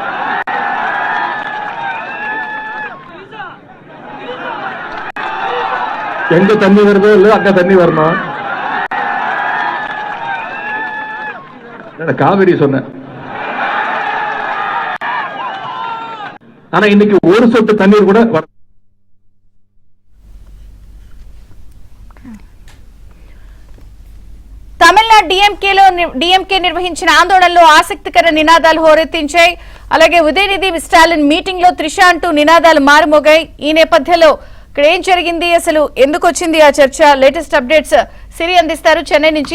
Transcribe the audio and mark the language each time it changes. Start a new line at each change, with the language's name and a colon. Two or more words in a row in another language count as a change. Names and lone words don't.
Tamil: எங்க தண்ணி வருதோ இல்ல அங்க தண்ணி வரணும். காவிரி சொன்ன. ஆனா இன்னைக்கு ஒரு சொட்டு தண்ணீர் கூட
Telugu: తమిళనాడు డిఎంకే నిర్వహించిన ఆందోళనలో ఆసక్తికర నినాదాలు హోరెత్తించాయి. అలాగే ఉదయనిధి స్టాలిన్ మీటింగ్ లో త్రిష అంటూ నినాదాలు మారుమోగాయి. ఈ నేపథ్యంలో ఇక్కడ ఏం జరిగింది, అసలు ఎందుకు వచ్చింది ఆ చర్చ,
English: latest updates
Telugu: సిరి అందిస్తారు చెన్నై నుంచి.